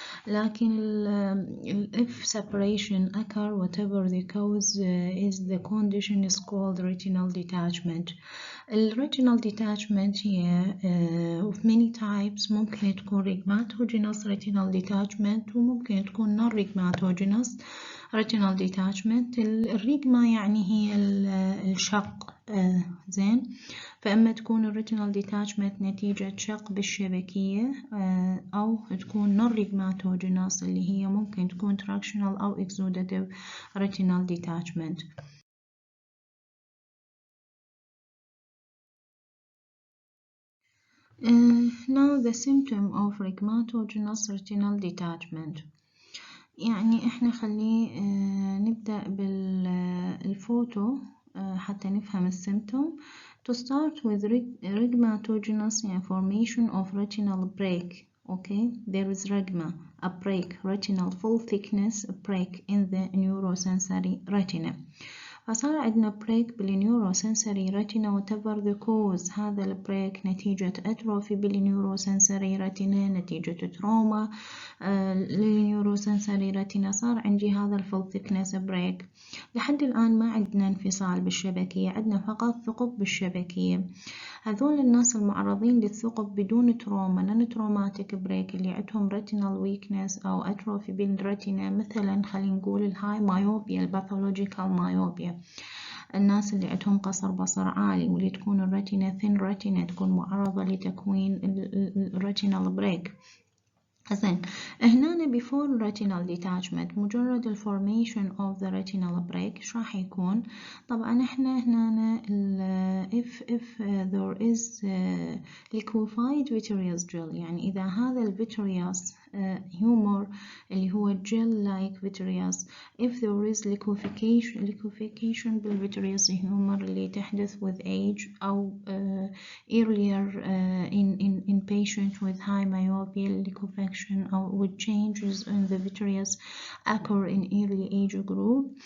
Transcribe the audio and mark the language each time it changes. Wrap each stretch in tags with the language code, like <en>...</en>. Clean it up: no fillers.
<ar>لكن</ar> <en>if separation occur, whatever the cause is, the condition is called retinal detachment. الretinal detachment هي of many types.</en> <ar>ممكن تكون</ar> <en>rigmatogenous retinal detachment</en> <ar>وممكن تكون</ar> <en>non rigmatogenous retinal detachment.</en> <ar>الريجما يعني هي الشق زين، فإما تكون الريتينال ديتاتشمنت نتيجة شق بالشبكية أو تكون non rigmatogenous اللي هي ممكن تكون Tractional أو exudative retinal detachment.</ar> <en>Now the symptom of rigmatogenous retinal detachment.</en> <ar>يعني احنا خليه نبدأ بالفوتو حتى نفهم السيمتوم.</ar> <en>To start with rigmatogenous formation of retinal break. Okay, there is rigma, a break, retinal full thickness break in the neurosensory retina.</en> <ar>فصار عندنا بريك بالنيوروسنسوري ريتنا</ar> <en>whatever the cause.</en> <ar>هذا البريك نتيجة أتروفي بالنيوروسنسوري ريتنا، نتيجة تروما للنيوروسنسوري ريتنا، صار عندي هذا الفول ثيكنس بريك. لحد الآن ما عندنا انفصال بالشبكية، عندنا فقط ثقب بالشبكية. هذول الناس المعرضين للثقب بدون تروما نون تروماتيك بريك اللي عندهم ريتينال ويكنس أو أتروفي بالريتنا، مثلا خلينا نقول الهاي مايوبيا، الباثولوجيكال مايوبيا، الناس اللي عندهم قصر بصر عالي واللي تكون الريتنا ثين ريتنا تكون معرضة لتكوين الريتينال بريك. زين، هنا</ar> <en>before retinal detachment</en> <ar>مجرد ال</ar> <en>formation of the retinal break</en> <ar>ايش راح يكون؟ طبعا احنا هنا</ar> <en>if there is liquefied vitreous gel،</en> <ar>يعني إذا هذا ال</ar> <en>vitreous humor</en> <ar>اللي هو</ar> <en>gel like vitreous، if there is liquefaction بال vitreous humor</en> <ar>اللي تحدث</ar> <en>with age أو earlier in patient with high myopia liquefaction or with changes in the vitreous occur in early age group.</en>